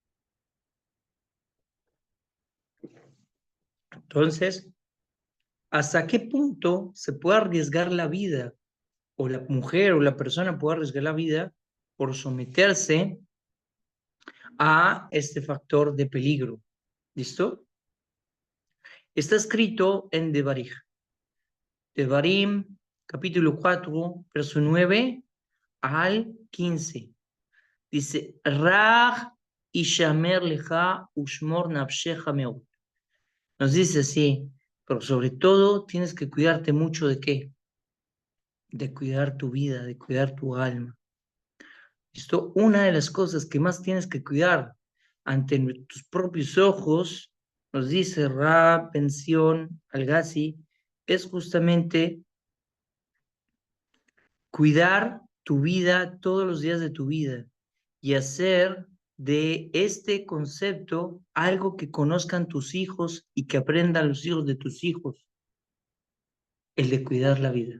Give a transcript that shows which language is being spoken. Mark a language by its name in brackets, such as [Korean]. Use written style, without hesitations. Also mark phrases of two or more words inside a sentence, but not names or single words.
[Spanish] Entonces, ¿hasta qué punto se puede arriesgar la vida, o la mujer o la persona puede arriesgar la vida por someterse a este factor de peligro? ¿Listo? Está escrito en Devarim, capítulo 4, verso 9 al 15. [Hebrew] Dice, רק השמר לך ושמור נפשך מאד. [Spanish] Nos dice así, pero sobre todo tienes que cuidarte mucho de qué? De cuidar tu vida, de cuidar tu alma. Esto, una de las cosas que más tienes que cuidar ante tus propios ojos, nos dice Rab Pensión Al-Ghazi, es justamente cuidar tu vida todos los días de tu vida y hacer de este concepto algo que conozcan tus hijos y que aprendan los hijos de tus hijos, el de cuidar la vida.